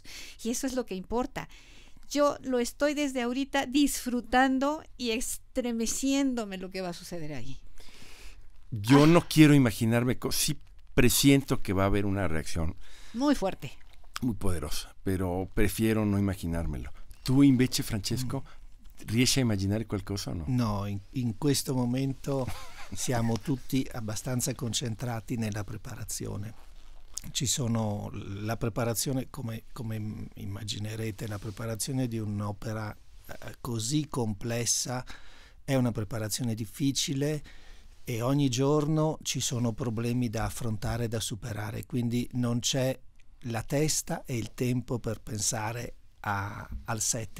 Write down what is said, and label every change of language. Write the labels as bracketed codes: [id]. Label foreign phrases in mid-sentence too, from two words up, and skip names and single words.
[es] Y eso es lo que importa. Yo lo estoy desde ahorita disfrutando y estremeciéndome lo que va a suceder ahí. Yo no quiero imaginarme, sí presiento que va a haber una reacción muy fuerte, muy poderosa, pero prefiero no imaginarmelo. [it] Tu invece, Francesco, riesci a immaginare qualcosa o no? No, in questo momento siamo tutti abbastanza concentrati nella preparazione. La preparazione, come immaginerete, la preparazione di un'opera così complessa è una preparazione difficile e ogni giorno ci sono problemi da affrontare, da superare, quindi non c'è la testa e il tempo per pensare al 7.